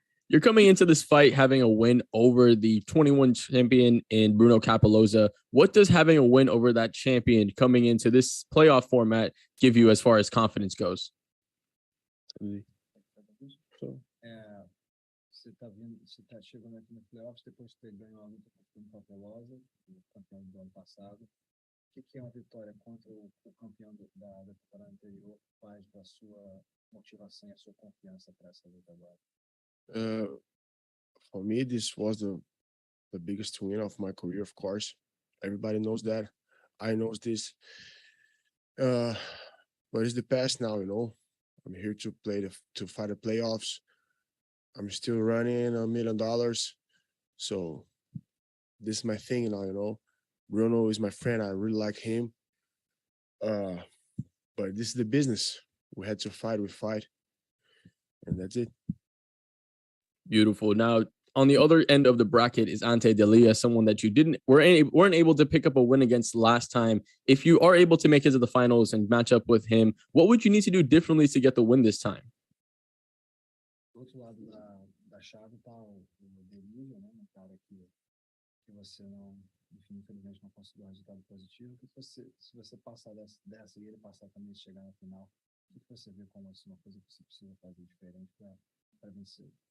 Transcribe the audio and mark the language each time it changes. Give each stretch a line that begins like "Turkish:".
English: You're coming into this fight having a win over the 21 champion in Bruno Capoloza. What does having a win over that champion coming into this playoff format give you as far as confidence goes?
Portuguese: Você tá chegando aqui no playoffs depois de ter ganho a luta contra o Capoloza, o campeão do ano passado. O que é uma vitória contra o campeão da temporada anterior faz para a sua motivação e a sua confiança para essa luta agora?
English: For me, this was the biggest win of my career, of course. Everybody knows that. I know this. But it's the past now, you know. I'm here to fight the playoffs. I'm still running $1 million. So this is my thing now, you know. Bruno is my friend. I really like him. But this is the business. We had to fight, we fight. And that's it. Beautiful. Now, on the other end of the bracket is Ante Delija, someone that you weren't able to pick up a win against last time. If you are able to make it to the finals and match up with him, what would you need to do differently to get the win this time?
Portuguese: Do outro lado da chave tá o Delija, né? Um cara que você não, enfim, infelizmente não conseguiu um resultado positivo. Se você passar dessa e ele passar também e chegar na final, o que você vê como uma coisa que você precisa fazer diferente para vencer?